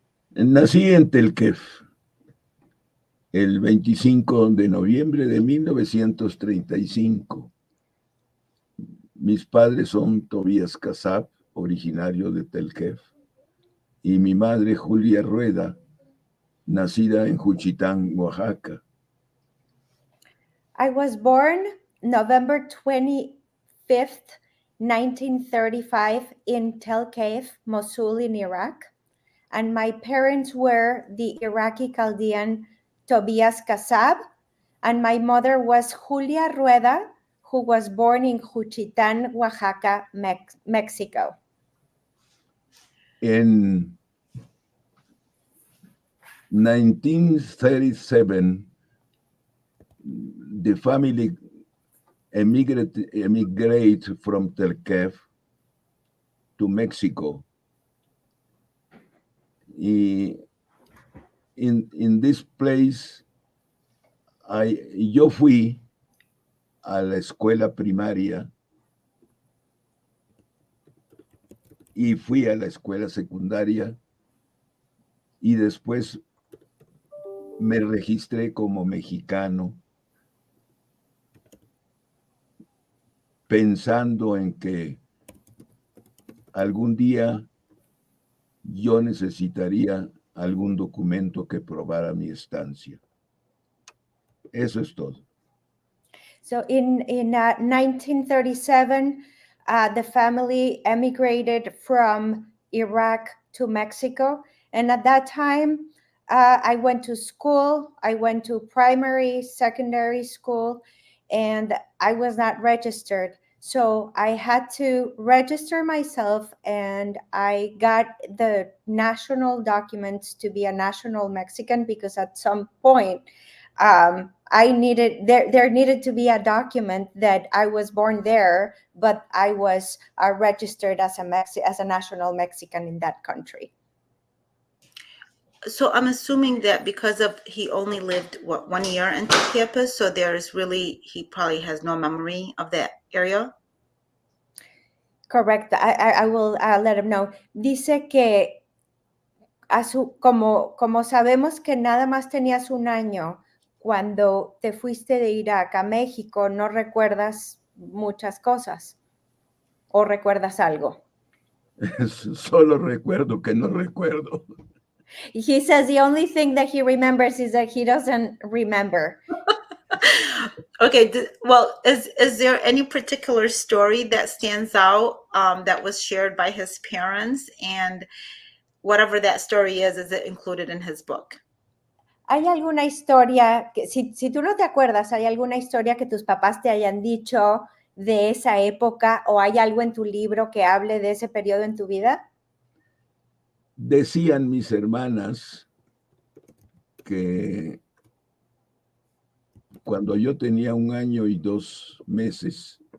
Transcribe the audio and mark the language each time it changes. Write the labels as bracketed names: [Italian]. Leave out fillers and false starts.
[Spanish] Nací en Telkef el 25 de noviembre de 1935. Mis padres son Tobias Casab, originario de Telkef, y mi madre Julia Rueda, nacida en Juchitán, Oaxaca. [English] I was born November 25th, 1935 in Telkef, Mosul in Iraq, and my parents were the Iraqi Chaldean Tobias Casab, and my mother was Julia Rueda, who was born in Juchitán, Oaxaca, Mexico. In 1937, the family emigrate from Telkef to Mexico. In this place, [Spanish] yo fui a la escuela primaria y fui a la escuela secundaria y después me registré como mexicano, pensando en que algún día yo necesitaría algún documento que probara mi estancia. Eso es todo. [English] So in 1937, the family emigrated from Iraq to Mexico. And at that time, I went to school. I went to primary, secondary school, and I was not registered. So I had to register myself, and I got the national documents to be a national Mexican, because at some point, there needed to be a document that I was born there, but I was registered as a national Mexican in that country. So I'm assuming that because he only lived 1 year in Telkef, so he probably has no memory of that area. Correct. I will let him know. [Spanish] Dice que como sabemos que nada más tenías 1 año cuando te fuiste de Irak a México, no recuerdas muchas cosas, ¿o recuerdas algo? Solo recuerdo que no recuerdo. [English] He says the only thing that he remembers is that he doesn't remember. Okay, well, is there any particular story that stands out that was shared by his parents? And whatever that story is it included in his book? [Spanish] ¿Hay alguna historia, que, si tú no te acuerdas, hay alguna historia que tus papás te hayan dicho de esa época o hay algo en tu libro que hable de ese periodo en tu vida? Decían mis hermanas que cuando yo tenía 1 año y 2 meses,